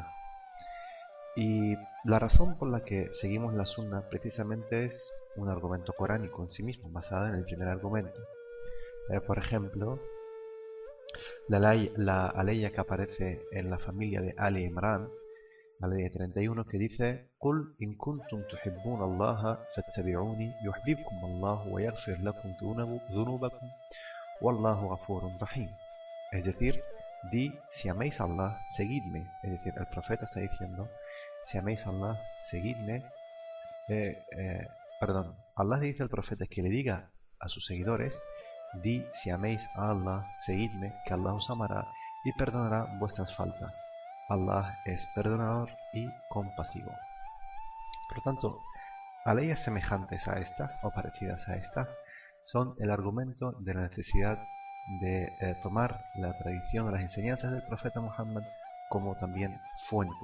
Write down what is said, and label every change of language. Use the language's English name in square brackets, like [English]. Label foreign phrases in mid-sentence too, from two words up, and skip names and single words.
[Spanish] Y la razón por la que seguimos la Sunnah precisamente es un argumento coránico en sí mismo, basado en el primer argumento. Por ejemplo, la aleya que aparece en la familia de Ali Imran, la ley 31, que dice: [Arabic] "قل إن كنتم تحبون الله فاتبعوني يحببكم الله و يغفر لكم ذنوبكم والله غفور رحيم". [Spanish] Es decir, di: si améis a Allah, seguidme. Es decir, el profeta está diciendo: si améis a Allah, seguidme. Allah le dice al profeta que le diga a sus seguidores: di: si améis a Allah, seguidme, que Allah os amará y perdonará vuestras faltas. Allah es perdonador y compasivo. Por lo tanto, aleyas semejantes a estas o parecidas a estas son el argumento de la necesidad de tomar la tradición o las enseñanzas del profeta Muhammad como también fuente.